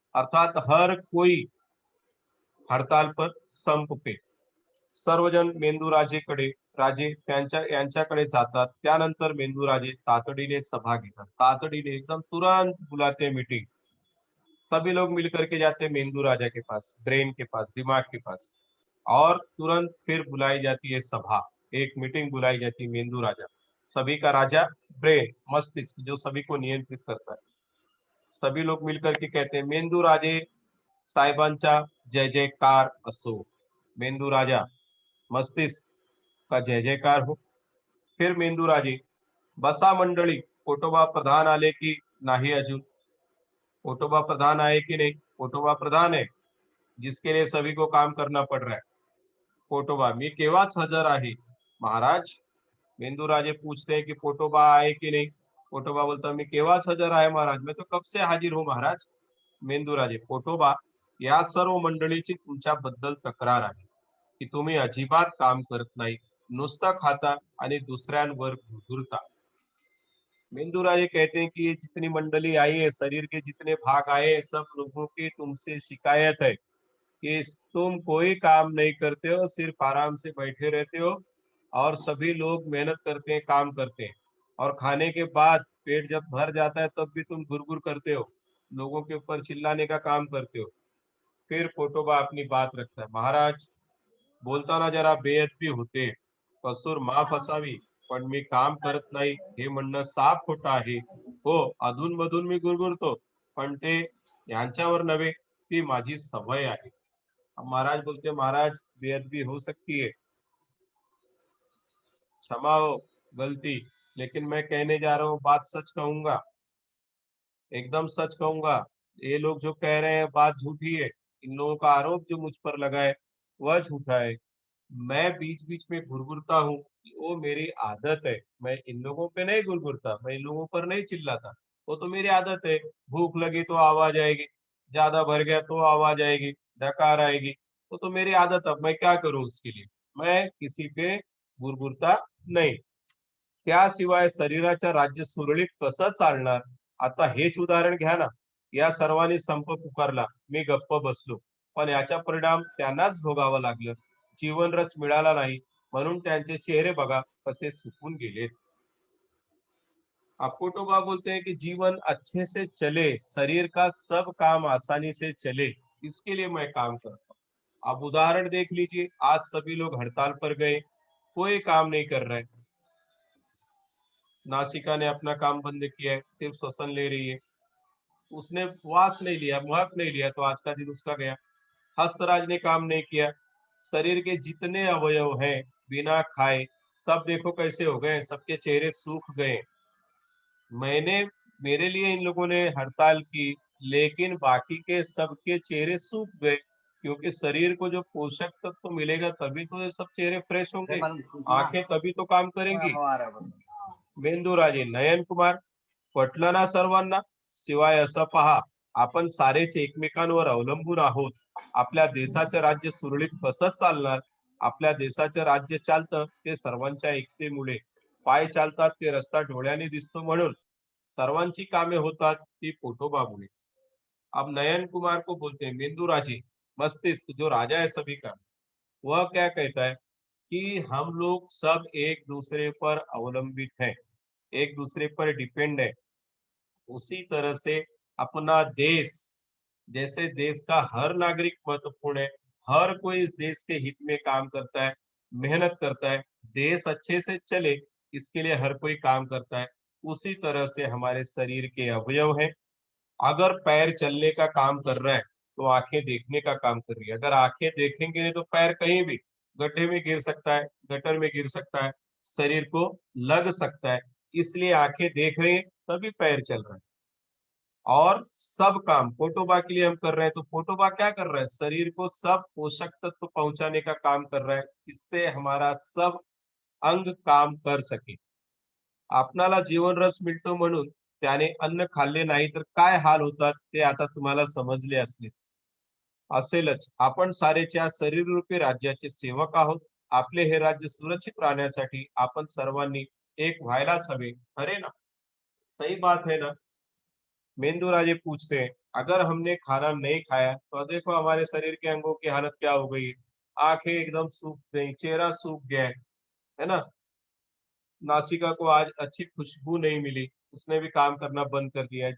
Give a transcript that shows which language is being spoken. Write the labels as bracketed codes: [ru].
[hi] अर्थात हर कोई हड़ताल पर, संप पे। [mr] सर्वजण मेंदू राजेकडे राजे यांच्याकडे जातात. त्यानंतर मेंदू राजे तातडीने सभा घेतात, तातडीने [hi] एकदम तुरंत बुलाते मीटिंग। सभी लोग मिलकर के जाते हैं मेंदू राजा के पास, ब्रेन के पास, दिमाग के पास, और तुरंत फिर बुलाई जाती है सभा। एक मीटिंग बुलाई जाती है मेंदू राजा, सभी का राजा ब्रेन, मस्तिष्क जो सभी को नियंत्रित करता है। सभी लोग मिलकर के कहते हैं [mr] मेंदू राजे साहेबांचा जय जयकार असो। [hi] मेंदू राजा मस्तिष्क का जय जयकार हो। [mr] फिर मेंदू राजे बसा मंडळी, पोटोबा प्रधान आले की नाही अजून? [hi] पोटोबा प्रधान आए कि नहीं? पोटोबा प्रधान है जिसके लिए सभी को काम करना पड़ रहा है। [mr] पोटोबा मी केव्हाच हजर आहे महाराज। [hi] मेंदू राजे पूछते हैं कि पोटोबा आए कि नहीं? पोटोबा बोलता मैं [mr] केव्हाच हजर आहे महाराज, [hi] मैं तो कब से हाजिर हूँ महाराज। [mr] मेंदू राजे पोटोबा या सर्व मंडळीची तुमच्याबद्दल तक्रार आहे की तुम्ही अजिबात काम करत नाही, नुसतं खाता आणि दुसऱ्यांवर घुरता। [hi] मेंदू राजे कहते हैं कि ये जितनी मंडली आई है, शरीर के जितने भाग आए हैं, सब लोगों की तुमसे शिकायत है कि तुम कोई काम नहीं करते हो, सिर्फ आराम से बैठे रहते हो, और सभी लोग मेहनत करते हैं, काम करते हैं, और खाने के बाद पेट जब भर जाता है तब भी तुम गुरगुर करते हो, लोगों के ऊपर चिल्लाने का काम करते हो। फिर पोटोबा अपनी बात रखता है, [mr] महाराज बोलताना जरा बेअदबी होते, कसूर माफ असावी, पण मी काम करत नाही हे म्हणणं साफ खोटं आहे। हो, अधूनमधून मी गुरगुरतो, पण ते यांच्यावर नव्हे, ती माझी सवय आहे। [hi] अब महाराज बोलते, महाराज बेअदबी हो सकती है, क्षमा हो गलती, लेकिन मैं कहने जा रहा हूँ बात सच कहूंगा, एकदम सच कहूंगा। ये लोग जो कह रहे हैं बात झूठी है, इन लोगों का आरोप जो मुझ पर लगा है वह झूठा है। मैं बीच बीच में घुरघुरता हूँ, वो मेरी आदत है। मैं इन लोगों पे नहीं घुरघुरता, मैं इन लोगों पर नहीं चिल्लाता, वो तो मेरी आदत है। भूख लगी तो आवाज आएगी, ज्यादा भर गया तो आवाज आएगी, डकार आएगी, वो तो मेरी आदत। अब मैं क्या करूं उसके लिए? मैं किसी पे घुरघुरता नाही। [mr] त्याशिवाय शरीराचं राज्य सुरळीत कसं चालणार? आता हेच उदाहरण घ्या ना, या सर्वांनी संप पुकारला, मी गप्प बसलो, पण याचा परिणाम त्यांनाच भोगावा लागलं। जीवन रस मिळाला नाही, म्हणून त्यांचे चेहरे बघा कसे सुकून गेलेत। [hi] अकोटोबा बोलते हैं कि जीवन अच्छे से चले, शरीर का सब काम आसानी से चले, इसके लिए मैं काम करता हूँ। अब उदाहरण देख लीजिए, आज सभी लोग हड़ताल पर गए, कोई काम नहीं कर रहा है। नासिका ने अपना काम बंद किया है, सिर्फ श्वसन ले रही है, उसने श्वास नहीं लिया, महक नहीं लिया, तो आज का दिन उसका गया। हस्तराज ने काम नहीं किया, शरीर के जितने अवयव हैं बिना खाए सब देखो कैसे हो गए, सबके चेहरे सूख गए। मैंने मेरे लिए इन लोगों ने हड़ताल की, लेकिन बाकी के सबके चेहरे सूख गए, क्योंकि शरीर को जो पोषक तत्व मिलेगा तभी तो ये सब चेहरे फ्रेश होंगे, आंखें तभी तो काम करेंगी। [mr] मेंदू राजे नयन कुमार, पटलं ना सर्वांना? शिवाय असं पहा, आपण सारेच एकमेकांवर अवलंबून आहोत। आपल्या देशाचं राज्य सुरळीत कसं चालणार? आपल्या देशाचं राज्य चालतं ते सर्वांच्या एकतेमुळे, पाय चालतात ते रस्ता डोळ्याने दिसतो म्हणून, सर्वांची कामे होतात ती पोटोबामुळे। [hi] अब नयन कुमार को बोलते हैं मेंदू राजे, मस्तिष्क जो राजा है सभी का, वह क्या कहता है कि हम लोग सब एक दूसरे पर अवलंबित हैं, एक दूसरे पर डिपेंड है। उसी तरह से अपना देश, जैसे देश का हर नागरिक महत्वपूर्ण है, हर कोई इस देश के हित में काम करता है, मेहनत करता है, देश अच्छे से चले इसके लिए हर कोई काम करता है। उसी तरह से हमारे शरीर के अवयव हैं। अगर पैर चलने का काम कर रहा है तो आंखें देखने का काम कर रही है। अगर आंखें देखेंगे नहीं तो पैर कहीं भी गड्ढे में गिर सकता है, गटर में गिर सकता है, शरीर को लग सकता है। इसलिए आंखें देख रही है तभी पैर चल रहा है। और सब काम पोटोबा के लिए हम कर रहे हैं, तो पोटोबा क्या कर रहा है? शरीर को सब पोषक तत्व पहुंचाने का काम कर रहा है, जिससे हमारा सब अंग काम कर सके। [mr] आपणाला जीवनरस मिळतो म्हणून त्याने अन्न खाल्ले नाही तर काय हाल होतात ते आता तुम्हाला समजले असेलच। आपण सारेच्या शरीररूपी राज्याचे सेवक आहोत। आपले हे राज्य सुरक्षित राहण्यासाठी आपण सर्वांनी एक व्हायलाच हवे, खरे ना? [hi] सही बात है ना? मेंदू राजे पूछते हैं, अगर हमने खाना नहीं खाया तो देखो हमारे शरीर के अंगों की हालत क्या हो गई है। आंखें एकदम सूख गई, चेहरा सूख गया है, है ना। नासिका को आज अच्छी खुशबू नहीं मिली, उसने भी काम करना बंद कर दिया है।